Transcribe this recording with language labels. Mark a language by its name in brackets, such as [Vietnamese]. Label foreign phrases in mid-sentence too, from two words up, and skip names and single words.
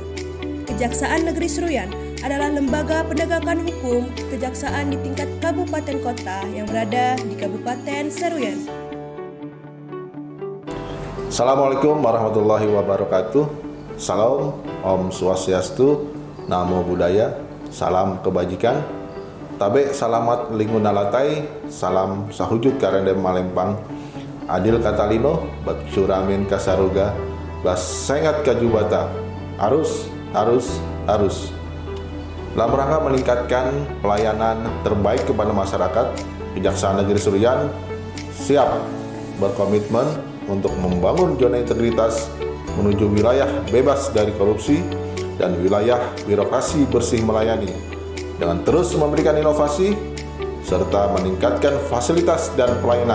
[Indonesian] Kejaksaan Negeri Seruyan adalah lembaga penegakan hukum kejaksaan di tingkat kabupaten kota yang berada di Kabupaten Seruyan. [Arabic] السلام عليكم ورحمة الله وبركاته. [Indonesian] Salam, [Sanskrit] Om Swastiastu, [Pali] Namo Buddhaya, [Indonesian] salam kebajikan. [Ngaju] Tabe salamat lingkungan latai, salam sahujud karendem malempang. [Kendayan] Adil katalino, bat suramin kasaruga, bas sengat kajubata. [Ngaju] Arus. [Indonesian] Dalam rangka meningkatkan pelayanan terbaik kepada masyarakat, Kejaksaan Negeri Seruyan siap berkomitmen untuk membangun zona integritas menuju wilayah bebas dari korupsi dan wilayah birokrasi bersih melayani dengan terus memberikan inovasi serta meningkatkan fasilitas dan pelayanan.